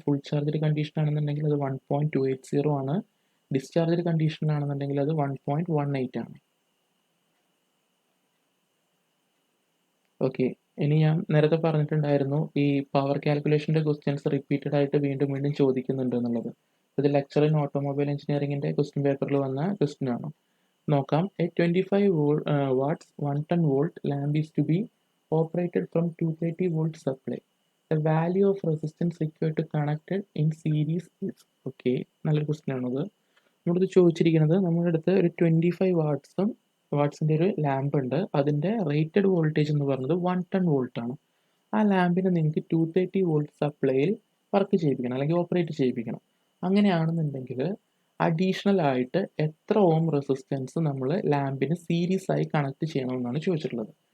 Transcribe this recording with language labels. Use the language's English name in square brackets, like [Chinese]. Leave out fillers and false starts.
[Malayalam] Full charged condition ആണെന്നുണ്ടെങ്കിൽ അത് 1.280 ആണ്. ഡിസ്ചാർജ്ഡ് കണ്ടീഷനിലാണെന്നുണ്ടെങ്കിൽ അത് 1.18 ആണ്. ഓക്കെ, ഇനി ഞാൻ നേരത്തെ പറഞ്ഞിട്ടുണ്ടായിരുന്നു ഈ പവർ കാൽക്കുലേഷൻ്റെ ക്വസ്റ്റ്യൻസ് റിപ്പീറ്റഡ് ആയിട്ട് വീണ്ടും വീണ്ടും ചോദിക്കുന്നുണ്ട് എന്നുള്ളത്. ഇത് ലെക്ചർ ഇൻ ഓട്ടോമൊബൈൽ എഞ്ചിനീയറിംഗിൻ്റെ ക്വസ്റ്റ്യൻ പേപ്പറിൽ വന്ന ക്വസ്റ്റ്യൻ ആണ്. നോക്കാം. [English] A 25 watts 110 volt lamp is to be operated from 230 volt supply. The value of resistance required to connect it in series is. [Malayalam] Okay, നല്ലൊരു ക്വസ്റ്റ്യൻ ആണത്. നമ്മളിത് ചോദിച്ചിരിക്കുന്നത് നമ്മുടെ അടുത്ത് ഒരു 25 വാട്ട്സിൻ്റെ ഒരു ലാമ്പ് ഉണ്ട്. അതിൻ്റെ റേറ്റഡ് വോൾട്ടേജ് എന്ന് പറയുന്നത് 110 വോൾട്ട് ആണ്. ആ ലാമ്പിനെ നിങ്ങൾക്ക് 230 വോൾട്ട് സപ്ലൈയിൽ വർക്ക് ചെയ്യിപ്പിക്കണം അല്ലെങ്കിൽ ഓപ്പറേറ്റ് ചെയ്യിപ്പിക്കണം. അങ്ങനെയാണെന്നുണ്ടെങ്കിൽ അഡീഷണൽ ആയിട്ട് എത്ര ഓം റെസിസ്റ്റൻസ് നമ്മൾ ലാമ്പിന് സീരീസ് ആയി കണക്ട് ചെയ്യണമെന്നാണ് ചോദിച്ചിട്ടുള്ളത്.